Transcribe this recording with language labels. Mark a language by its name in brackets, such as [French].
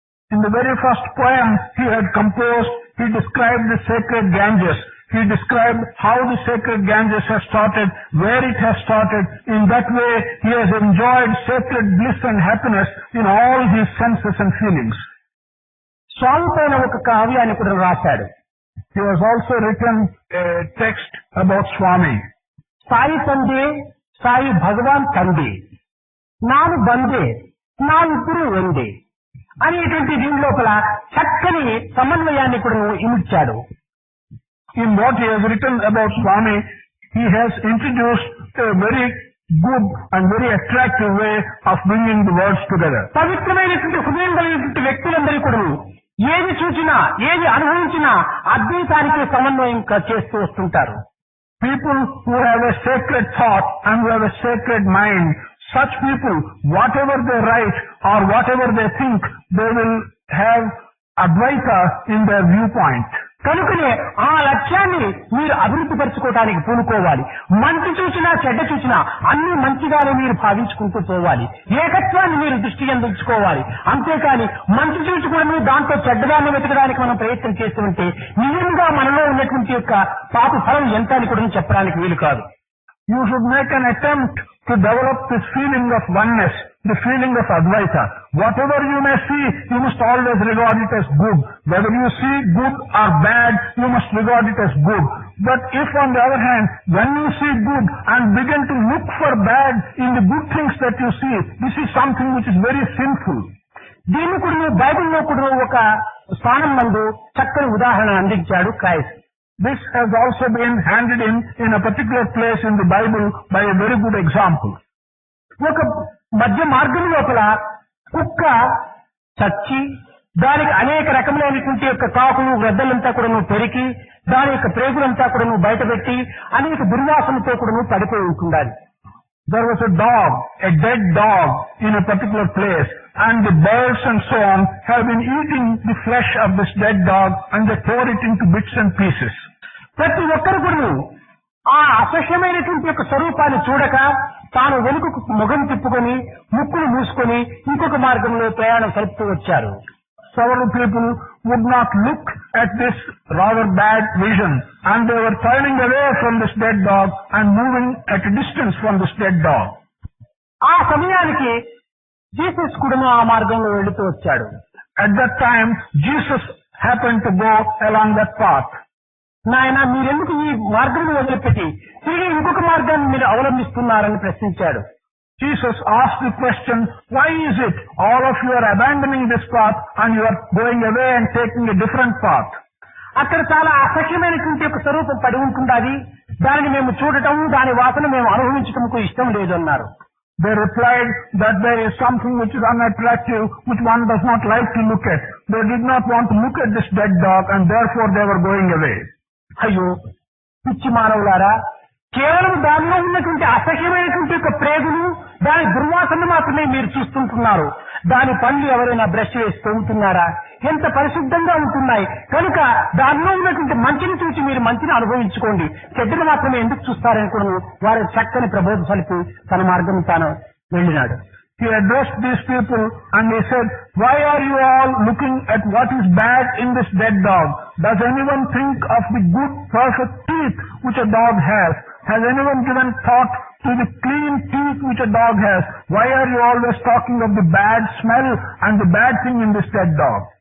[English] In the very first poem he had composed, he described the sacred Ganges. He described how the sacred Ganges has started, where it has started. In that way, he has enjoyed sacred bliss and happiness in all his senses and feelings. [Telugu] స్వామి పైన ఒక కావ్యాన్ని కూడా రాశాడు. [English] He has also written a text about Swami. [Kannada] Sai తందే, Sai భగవాన్ తందే, నాను బందే, నా ఇద్దరు వందే [Telugu] అనేటువంటి దీని లోపల చక్కని సమన్వయాన్ని కూడా ఇమిడ్చాడు. [English] In what he has written about Swami, he has introduced a very good and very attractive way of bringing the words together. [Telugu] పవిత్రమైనటువంటి హృదయం కలిగినటువంటి వ్యక్తులందరూ కూడా ఏది చూసినా ఏది అనుభవించినా అద్వైతానికి సమన్వయం చేస్తూ వస్తుంటారు. [English] People who have a sacred thought and who have a sacred mind, such people, whatever they write or whatever they think, they will have Advaita in their viewpoint. [Telugu] కనుకనే ఆ లక్ష్యాన్ని మీరు అభివృద్ధి పరచుకోవడానికి పూనుకోవాలి. మంచి చూసినా చెడ్డ చూసినా అన్ని మంచిగానే మీరు భావించుకుంటూ పోవాలి. ఏకత్వాన్ని మీరు దృష్టి అందించుకోవాలి. అంతేకాని మంచి చూసుకుని దాంట్లో చెడ్డదాన్ని వెతకడానికి మనం ప్రయత్నం చేస్తుంటే నిజంగా మనలో ఉన్నటువంటి యొక్క పాప ఫలం ఎంత అని కూడా చెప్పడానికి వీలు కాదు. [English] You should make an attempt to develop this feeling of oneness, the feeling of Advaita. Whatever you may see, you must always regard it as good. Whether you see good or bad, you must regard it as good. But if on the other hand, when you see good and begin to look for bad in the good things that you see, this is something which is very sinful. [Telugu] దీన్ని కూడా బైబిల్లో కూడా ఒక స్థానం నందు చక్కని ఉదాహరణ అందించాడు Christ. [English] This has also been handed in a particular place in the Bible by a very good example. [Telugu] ఒక మధ్య మార్గం లోపల కుక్క చచ్చి దానికి అనేక రకములైనటువంటి యొక్క కాకులు గ్రద్దలంతా కూడా పెరికి దాని యొక్క ప్రేగులంతా కూడా బయటపెట్టి అనేక దుర్వాసనతో కూడా పడిపోయి ఉంటుండాలి. [English] There was a dog, a dead dog in a particular place, and the birds and so on have been eating the flesh of this dead dog and they tore it into bits and pieces. [Telugu] ప్రతి ఒక్కరు కూడా ఆ అసహ్యమైనటువంటి యొక్క స్వరూపాన్ని చూడక తాను వెనుకకు ముఖం తిప్పుకొని ముక్కును మూసుకొని ఇంకొక మార్గంలో ప్రయాణం సలుపుతూ వచ్చారు. [English] Several people would not look at this rather bad vision, and they were turning away from this dead dog and moving at a distance from this dead dog. [Telugu] ఆ సమయానికి జీసస్ కూడా ఆ మార్గంలో వెళుతూ వచ్చాడు. [English] At that time, Jesus happened to go along that path. [Telugu] నాయన మీరెందుకు ఈ మార్గాన్ని వదిలిపెట్టి తిరిగి ఇంకొక మార్గాన్ని మీరు అవలంబిస్తున్నారని ప్రశ్నించాడు. [English] Jesus asked the question, why is it all of you are abandoning this path and you are going away and taking a different path? [Telugu] అక్కడ చాలా అసఖ్యమైనటువంటి ఒక స్వరూపం పడి ఉంటుండాది, దానిని మేము చూడటం, దాని వాసన మేము అనుభవించటంకు ఇష్టం లేదు అన్నారు. [English] They replied that there is something which is unattractive, which one does not like to look at. They did not want to look at this dead dog and therefore they were going away. [Telugu] అయ్యో పిచ్చి మానవులారా, కేవలం దానిలో ఉన్నటువంటి అసహ్యమైనటువంటి యొక్క ప్రేగులు, దాని దుర్వాసన మాత్రమే మీరు చూస్తుంటున్నారు. దాని పళ్ళు ఎవరైనా బ్రష్ వేసి తోముతున్నారా? ఎంత పరిశుద్ధంగా ఉంటున్నాయి. కనుక దానిలో ఉన్నటువంటి మంచిని చూసి మీరు మంచిని అనుభవించుకోండి, చెడ్డను మాత్రమే ఎందుకు చూస్తారని కూడా వారి చక్కని ప్రబోధ సలిపి తన మార్గం తాను వెళ్ళినాడు. [English] He addressed these people and he said, why are you all looking at what is bad in this dead dog? Does anyone think of the good, perfect teeth which a dog has? Has anyone given thought to the clean teeth which a dog has? Why are you always talking of the bad smell and the bad thing in this dead dog?